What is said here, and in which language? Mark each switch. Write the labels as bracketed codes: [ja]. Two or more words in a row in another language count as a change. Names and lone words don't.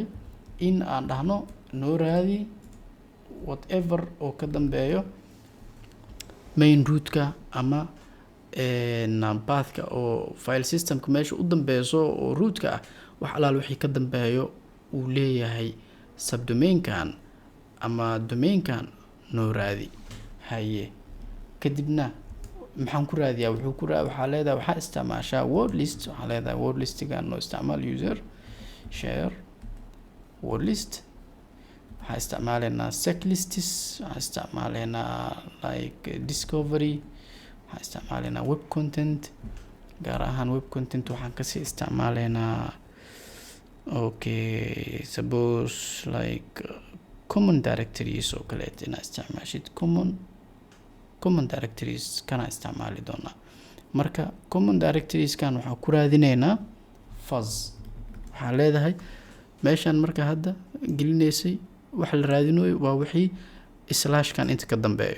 [so] in aan dhahno noo raadi whatever oo ka dambeeyo [en] main root-ka [so] ama pathka oo [en] file systemka [so] meesha u dambeyso oo root-ka ah, wax alaal wixii ka dambeeyo uu leeyahay subdomainkan ama domainkan noo raadi. haye kadibna maxaan ku raadiyaa? waxaa leedahay waxaa isticmaashaa [en] word list. [so] waxaa leedahay [en] word listigan [so] noo isticmaal [en] user share word list. [so] waxaa isticmaaleynaa checklists, waxaa isticmaaleynaa [en] like discovery, [so] waxaa isticmaaleynaa [en] web content. [so] gaar ahaan [en] web content [so] waxaan kasii isticmaaleynaa [en] okay, suppose like common directories [so] oo kaleet inaa isticmaashid. [en] common directories [so] kana isticmaali doonaa. marka [en] common directories [so] kan waxaa ku raadineynaa fuzz. waxaa leedahay meeshan marka hadda gelinaysay wax la raadinayo waa wixii slashkan inta ka dambeeyo.